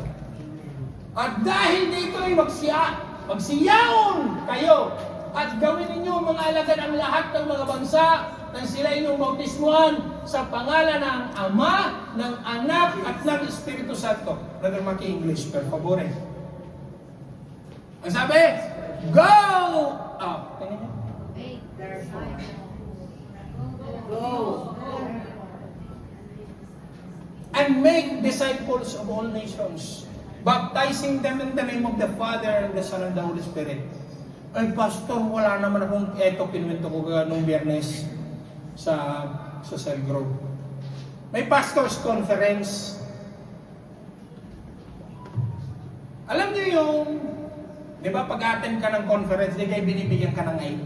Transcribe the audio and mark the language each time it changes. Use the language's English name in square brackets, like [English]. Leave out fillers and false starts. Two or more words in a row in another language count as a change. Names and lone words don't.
[Filipino] At dahil dito ay magsiyaon kayo at gawin ninyo mga alagad ang lahat ng mga bansa na sila inyong bautismuhan sa pangalan ng Ama, ng Anak at ng Espiritu Santo. [English] Brother Maki English, [Italian] per favore. [Filipino] Ang sabi, go! Tingnan niyo. Go. [English] And make disciples of all nations, baptizing them in the name of the Father and the Son and the Holy Spirit. [Filipino] Ay, Pastor, wala naman akong pinuwento ko nung Biyernes sa Cell Grove. May [English] pastors conference. [Filipino] Alam niyo yung, di ba, pag-attend ka ng conference, di kayo binibigyan ka ng ID.